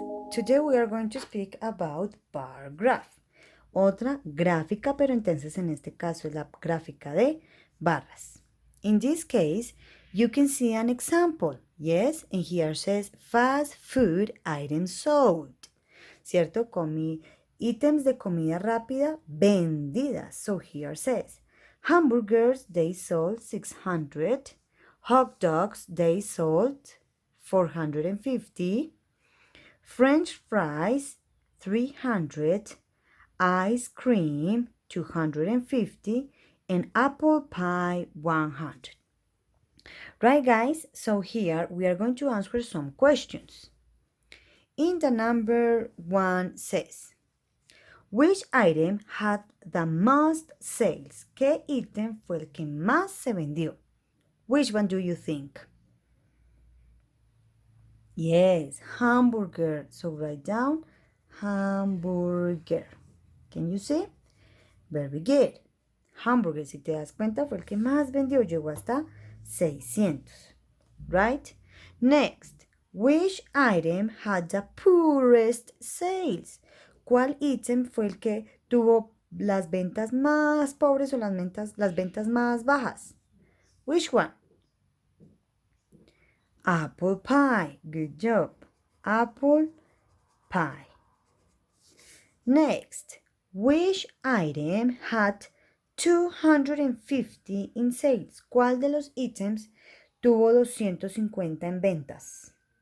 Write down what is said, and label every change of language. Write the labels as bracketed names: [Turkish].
[English] Today we are going to speak about bar graph. [Spanish] Otra gráfica, pero entonces en este caso es la gráfica de barras. [English] In this case, you can see an example. Yes, and here says fast food items sold. ¿Cierto? [Spanish] Ítems de comida rápida vendidas. [English] So here says hamburgers, they sold 600. Hot dogs, they sold 450. French fries, 300. Ice cream, 250. And apple pie, 100. Right, guys? So here we are going to answer some questions. In the number 1 says, which item had the most sales? [Spanish] ¿Qué ítem fue el que más se vendió? [English] Which one do you think? Yes, hamburger. So write down hamburger. Can you see? Very good. [Spanish] Hamburger, si te das cuenta, fue el que más vendió. Llegó hasta 600. Right? [English] Next, which item had the poorest sales? [Spanish] ¿Cuál ítem fue el que tuvo las ventas más pobres o las ventas más bajas? [English] Which one? Apple pie. Good job. Apple pie. Next, which item had 250 in sales? [Spanish] ¿Cuál de los ítems tuvo 250 en ventas?